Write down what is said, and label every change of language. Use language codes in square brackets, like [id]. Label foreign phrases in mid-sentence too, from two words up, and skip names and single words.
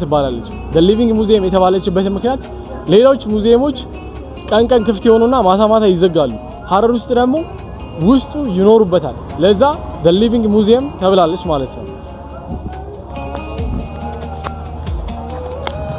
[am] ትባላለች። [en] the living museum [am] የተባለችበት ምክንያት ሌሎች ሙዚየሞች ቀን ክፍት ይሆኑና ማታ ይዘጋሉ። ሀረር ውስጥ ደግሞ ውስጡ ይኖሩበታል። ለዛ [en] the living museum [am] ተብላለች ማለት ነው።